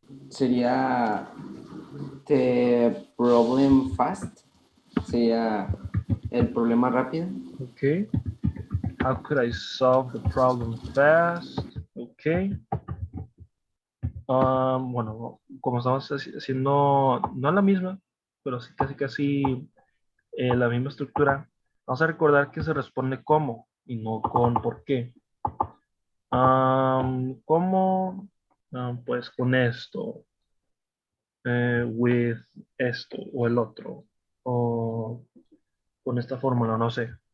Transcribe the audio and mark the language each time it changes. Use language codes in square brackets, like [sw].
[es] Sería [en] the problem fast. [es] Sería el problema rápido. [en] Okay. How could I solve the problem fast? Okay. [es] Bueno, como estamos haciendo, no la misma, pero sí casi la misma estructura, vamos a recordar que se responde cómo y no con por qué. ¿Cómo? Pues con esto, with esto o el otro, o con esta fórmula, no sé.